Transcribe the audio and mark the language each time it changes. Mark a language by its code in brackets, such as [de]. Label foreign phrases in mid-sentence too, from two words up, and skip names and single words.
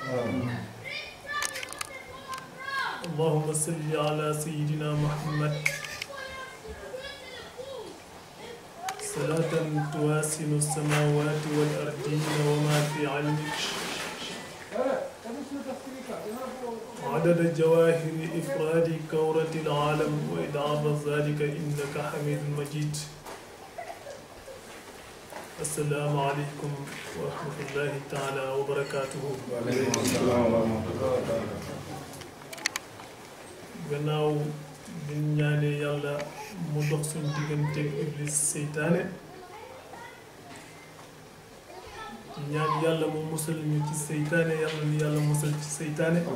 [ar] اللهم صل على سيدنا محمد صلاة تواسن السماوات والأرضين وما في علمك عدد جواهر إفراد كورة العالم وإدعاب ذلك إنك حميد مجيد السلام عليكم ورحمة الله تعالى وبركاته وعليكم السلام ورحمة الله [wo] gannaaw bi ñu ñaanee yàlla mu dox suñu digganteeg iblis seytaane ñaan yàlla mu musal ñu ci seytaane yàlla ni yàlla musal ci seytaane